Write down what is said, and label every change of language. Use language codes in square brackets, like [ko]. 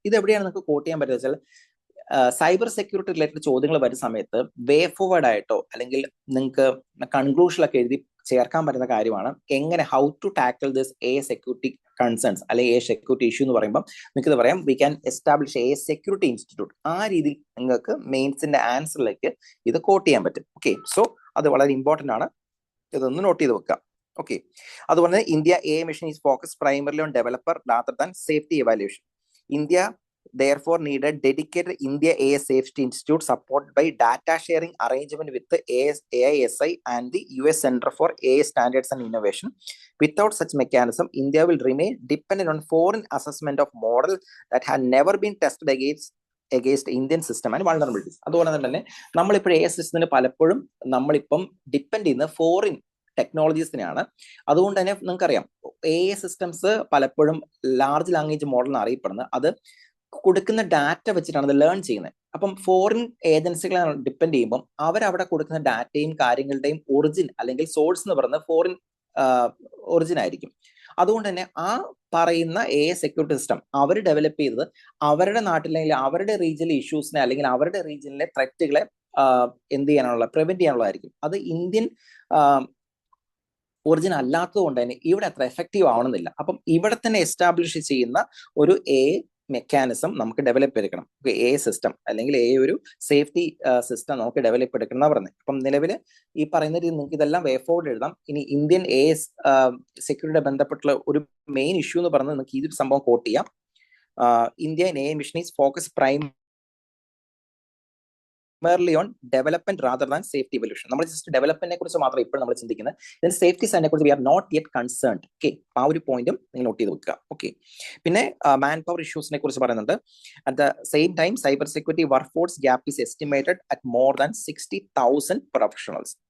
[ml] ഇത് എവിടെയാണ് നിങ്ങൾക്ക് കോട്ട് ചെയ്യാൻ പറ്റുക വെച്ചാൽ, സൈബർ സെക്യൂരിറ്റി റിലേറ്റഡ് ചോദ്യങ്ങൾ വരുന്ന സമയത്ത് വേ ഫോർവേഡ് ആയിട്ടോ അല്ലെങ്കിൽ നിങ്ങൾക്ക് കൺക്ലൂഷനിലൊക്കെ എഴുതി ചേർക്കാൻ പറ്റുന്ന കാര്യമാണ് എങ്ങനെ [en] how to tackle this security concerns [ml] അല്ലെങ്കിൽ സെക്യൂരിറ്റി ഇഷ്യൂ എന്ന് പറയുമ്പോൾ നിങ്ങൾക്ക് ഇത് പറയാം, [en] We can establish security institute. [ml] ആ രീതിയിൽ നിങ്ങൾക്ക് മെയിൻസിന്റെ ആൻസറിലേക്ക് ഇത് കോട്ട് ചെയ്യാൻ പറ്റും. ഓക്കെ, സോ അത് വളരെ ഇമ്പോർട്ടന്റ് ആണ്, ഇതൊന്ന് നോട്ട് ചെയ്ത് വെക്കാം. ഓക്കെ. അതുപോലെ തന്നെ [en] India AI mission is focus primarily on developer rather than safety evaluation. India therefore needed dedicated India AI Safety Institute supported by data sharing arrangement with the AISI and the US Center for AI Standards and Innovation. Without such mechanism, India will remain dependent on foreign assessment of models that had never been tested against Indian system and vulnerabilities. [ml] അതുപോലെ തന്നെ നമ്മളിപ്പോൾ AI സിസ്റ്റത്തിന് പലപ്പോഴും നമ്മളിപ്പം depend ചെയ്യുന്ന foreign ടെക്നോളജീസിനെയാണ്. അതുകൊണ്ട് തന്നെ നിങ്ങൾക്കറിയാം AI സിസ്റ്റംസ് പലപ്പോഴും ലാർജ് ലാംഗ്വേജ് മോഡൽ എന്ന് അറിയപ്പെടുന്നത് അത് കൊടുക്കുന്ന ഡാറ്റ വെച്ചിട്ടാണ് അത് ലേൺ ചെയ്യുന്നത്. അപ്പം ഫോറിൻ ഏജൻസികളെ ഡിപ്പെൻഡ് ചെയ്യുമ്പോൾ അവരവിടെ കൊടുക്കുന്ന ഡാറ്റയും കാര്യങ്ങളുടെയും ഒറിജിൻ അല്ലെങ്കിൽ സോഴ്സ് എന്ന് പറയുന്നത് ഫോറിൻ ഒറിജിൻ ആയിരിക്കും. അതുകൊണ്ട് തന്നെ ആ പറയുന്ന AI സെക്യൂരിറ്റി സിസ്റ്റം അവർ ഡെവലപ്പ് ചെയ്തത് അവരുടെ നാട്ടിലെ അല്ലെങ്കിൽ അവരുടെ റീജിയനിലെ ഇഷ്യൂസിനെ അല്ലെങ്കിൽ അവരുടെ റീജിയനിലെ ത്രെറ്റുകളെ എന്ത് ചെയ്യാനുള്ള പ്രിവെന്റ് ചെയ്യാനുള്ളതായിരിക്കും. അത് ഇന്ത്യൻ ഒറിജിൻ അല്ലാത്തത് കൊണ്ട് തന്നെ ഇവിടെ അത്ര എഫക്റ്റീവ് ആവണമെന്നില്ല. അപ്പം ഇവിടെ തന്നെ എസ്റ്റാബ്ലിഷ് ചെയ്യുന്ന ഒരു AI മെക്കാനിസം നമുക്ക് ഡെവലപ്പ് എടുക്കണം. AI സിസ്റ്റം അല്ലെങ്കിൽ AI ഒരു സേഫ്റ്റി സിസ്റ്റം നമുക്ക് ഡെവലപ്പ് എടുക്കണം എന്നാണ് പറഞ്ഞത്. അപ്പം നിലവിൽ ഈ പറയുന്ന രീതി നിങ്ങൾക്ക് ഇതെല്ലാം വേ ഫോർവേഡ് എഴുതാം. ഇനി ഇന്ത്യൻ AI സെക്യൂരിറ്റി ബന്ധപ്പെട്ടുള്ള ഒരു മെയിൻ ഇഷ്യൂ എന്ന് പറയുന്നത് നിങ്ങൾക്ക് ഈ സംഭവം കോട്ട് ചെയ്യാം. [en] Indian AI mission is focus primarily on development rather than safety evolution. [ml] നമ്മൾ ജസ്റ്റ് ഡെവലപ്മെന്റിനെ കുറിച്ച് മാത്രം ഇപ്പോൾ നമ്മൾ ചിന്തിക്കുന്നത്. ഇതിന് സേഫ്റ്റി സൈഡിനെ കുറിച്ച് [en] We are not yet concerned. [ml] Okay, ആ ഒരു പോയിന്റും നിങ്ങൾ നോട്ട് ചെയ്ത് വെക്കുക. ഓക്കെ, പിന്നെ മാൻ പവർ ഇഷ്യൂസിനെ കുറിച്ച് പറയുന്നുണ്ട്. [en] At the same time cyber security workforce gap is estimated at more than 60,000 professionals.